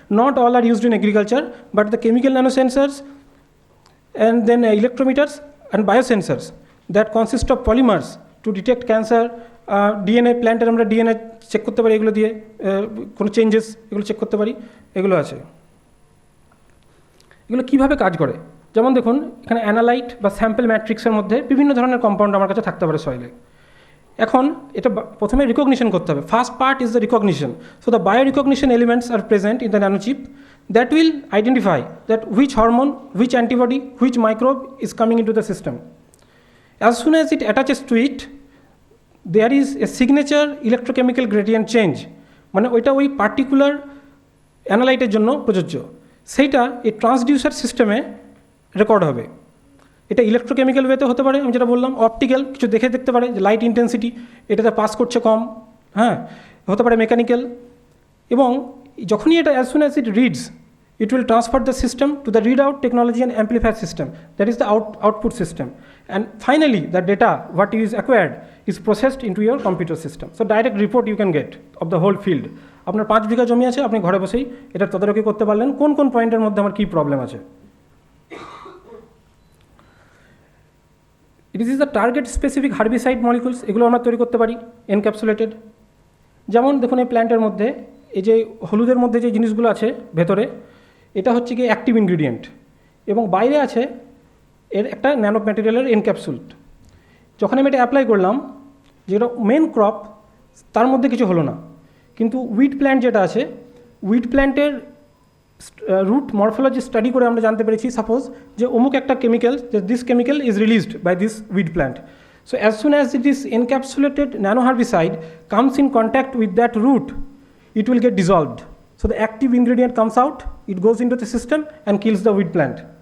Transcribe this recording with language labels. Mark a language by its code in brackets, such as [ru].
[en] Not all are used in agriculture, but the chemical nano sensors and then electrometers and biosensors that consist of polymers to detect cancer, DNA, প্ল্যান্টের আমরা DNA check করতে পারি, এগুলো দিয়ে কোনো changes এগুলো check করতে পারি, এগুলো আছে। [bn] এগুলো কীভাবে কাজ করে, যেমন দেখুন এখানে অ্যানালাইট বা স্যাম্পল ম্যাট্রিক্সের মধ্যে বিভিন্ন ধরনের কম্পাউন্ড আমার কাছে থাকতে পারে সয়েলে। এখন এটা প্রথমে রিকগনিশন করতে হবে। [en] First part is the recognition. So the bio recognition elements are present in the nanochip that will identify that which hormone, which antibody, which microbe is coming into the system. As soon as it attaches to it, there is a signature electrochemical gradient change, মানে ওইটা ওই particular [bn] অ্যানালাইটের জন্য প্রযোজ্য, সেইটা এই transducer সিস্টেমে record হবে। এটা ইলেকট্রোকেমিক্যাল ওয়েতে হতে পারে, আমি যেটা বললাম, অপটিক্যাল কিছু দেখতে পারে যে লাইট ইন্টেন্সিটি এটাতে পাস করছে কম, হ্যাঁ, হতে পারে মেকানিক্যাল। [en] এবং যখনই এটা as soon as it reads, it will transfer the system to the readout technology and amplifier system, that is the output system, and finally the data what is acquired is processed into your computer system. So direct report you can get of the whole field. [bn] আপনার 5 বিঘা জমি আছে, আপনি ঘরে বসেই এটা তদারকি করতে পারলেন কোন কোন পয়েন্টের মধ্যে আমার কী প্রবলেম আছে। [en] It is the target specific herbicide molecules, এগুলো আমরা তৈরি করতে পারি এনক্যাপসুলেটেড। [bn] যেমন দেখুন এই প্ল্যান্টের মধ্যে এই যে হলুদের মধ্যে যে জিনিসগুলো আছে ভেতরে, এটা হচ্ছে কি অ্যাক্টিভ ইনগ্রিডিয়েন্ট, এবং বাইরে আছে এর একটা ন্যানো ম্যাটেরিয়ালের এনক্যাপসুলড। যখন আমি এটা অ্যাপ্লাই করলাম, যেটা মেন ক্রপ তার মধ্যে কিছু হলো না, কিন্তু উইড প্ল্যান্ট যেটা আছে, উইড প্ল্যান্টের রুট মরফোলজি স্টাডি করে আমরা জানতে পেরেছি সাপোজ যে অমুক একটা কেমিক্যাল, যে this chemical is released by this weed plant. [en] So as soon as it is encapsulated nanoherbicide comes in contact with that root, it will get dissolved. So the active ingredient comes out, it goes into the system and kills the weed plant.